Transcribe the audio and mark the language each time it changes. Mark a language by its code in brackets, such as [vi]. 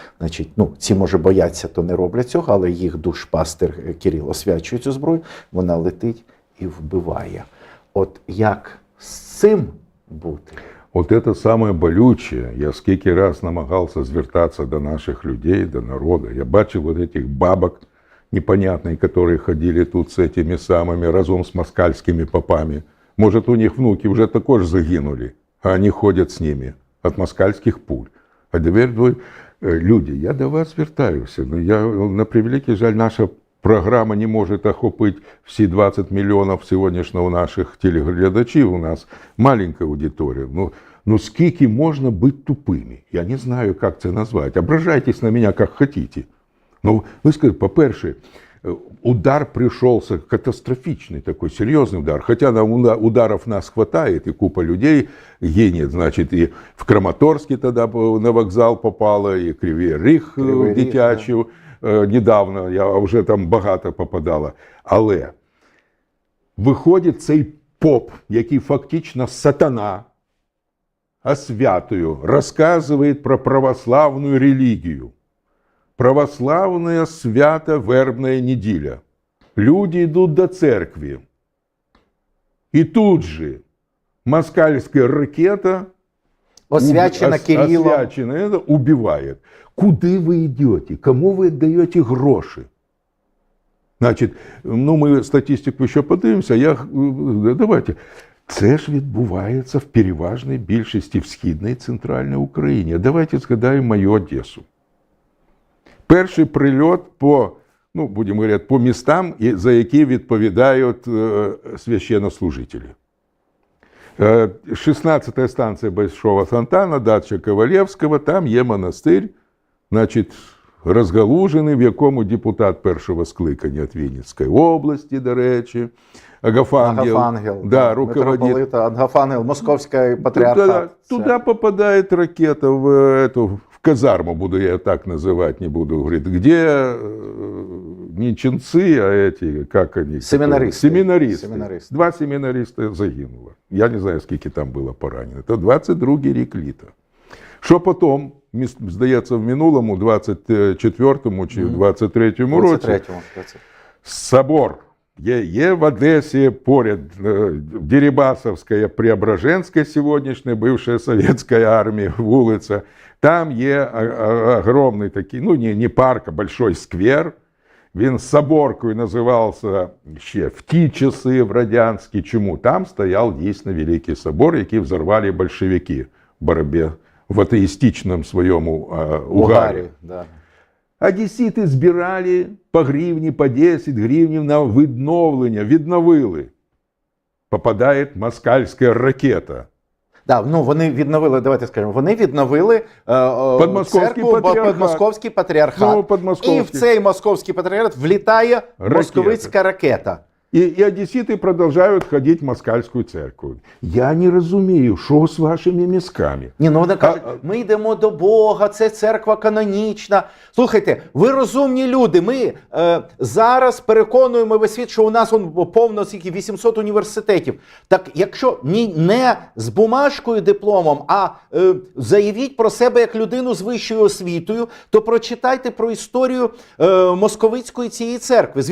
[uk] Значить, ну, ці, може, бояться, то не роблять цього, але їх душпастер Кирил освячує цю зброю, вона летить і вбиває. От як з цим бути? [ru] Вот это самое болючее. [uk] Я скільки раз намагався звертатися до наших людей, до народу. [ru] Я бачив вот этих бабок непонятных, которые ходили тут с этими самыми, разом с москальскими попами. Может, у них внуки уже також загинули, а они ходят с ними от москальских пуль. [uk] А тепер ви, люди, я до вас звертаюся. Ну, на превеликий жаль, наша програма не может охопить всі 20 мільйонів сьогоднішнього наших телеглядачів. У нас маленька аудиторія. Ну скільки можна бути тупими? Я не знаю, як це назвати. Ображайтесь на мене, як хотите. [ru] Ну, ви скажете, по-перше, удар пришелся катастрофичный такой, серьезный удар. Хотя на ударов нас хватает, и купа людей гинет. Значит, и в Краматорске тогда на вокзал попало, и Кривий Ріг дитячу. [uk] Недавно, я вже там багато попадало. Але виходить цей поп, який фактично сатана, освятую, розказує про православну релігію. [ru] Православная свято-вербная неделя. Люди идут до церкви. И тут же москальская ракета, освячена Кириллом, [uk] это убивает. Куди ви йдете? Кому ви даєте гроші? Значить, ну ми статистику ще подивимося. Давайте. Це ж відбувається в переважній більшості в Східній і Центральній Україні. Давайте згадаємо мою Одесу. Перший прильот по, ну, будемо говорити, по містам, за які відповідають священнослужителі. 16-я станція Большого Фонтана, дача Ковалевського, там є монастир, значить, розгалужений, в якому депутат першого скликання від Вінницької області, до речі, Агафангел, да, руководит. Агафангел, московський патріархат. [ru] Туда попадает ракета в казарму, буду я так называть, не буду говорить, где не ченцы, а эти, как они? Семинаристы. Семинаристы. 2 семинариста загинуло. [uk] Я не знаю, скільки там було поранено. Це 22-й рік літа. Що потім, здається, в минулому, 24-му чи 23-му році, собор. Є в Одесі поряд Дерибасовська, Преображенська сьогоднішня, бивша совєтська армія, вулиця. Там є огромний такий, ну не парк, а большой сквер. Він соборкою називався ще в ті часи, в радянські. Чому? Там стояв дійсно Великий собор, який взорвали большевики в боротьбі в атеїстичному своєму угарі. Да. Одесіти збирали по гривні, по 10 гривнів на відновлення, відновили. Попадає москальська ракета. Да, ну вони відновили, давайте скажемо, вони відновили церкву під Московський патріархат. Ну, і в цей Московський патріархат влітає московицька ракета. [ru] И одесситы продолжают ходить в москальскую церковь. [uk] Я не розумію, що з вашими мізками. Ні, ну вони кажуть, ми йдемо до Бога, це церква канонічна. Слухайте, ви розумні люди, ми зараз переконуємо весь світ, що у нас повно 800 університетів. Так якщо не з бумажкою, дипломом, а заявіть про себе як людину з вищою освітою, то прочитайте про історію московицької цієї церкви.